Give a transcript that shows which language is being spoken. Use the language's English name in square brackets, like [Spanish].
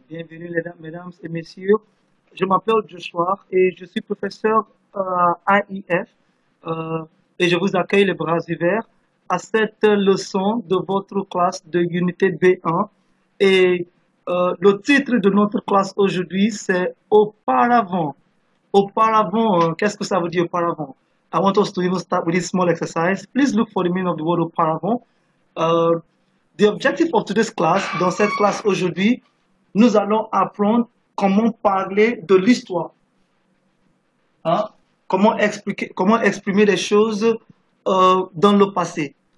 [French] Bienvenue, mesdames et messieurs. Je m'appelle Joshua et je suis professeur à AIF et je vous accueille les bras ouverts à cette leçon de votre classe de unité B1. Et le titre de notre classe aujourd'hui, c'est Auparavant. Auparavant, qu'est-ce que ça veut dire auparavant? [English] I want us to even start with this small exercise. Please look for the meaning of the word auparavant. [French] Uh, [English] the objective of today's class, [French] dans cette classe aujourd'hui, nous allons apprendre comment parler de l'histoire. Hein? Comment exprimer les choses dans le passé.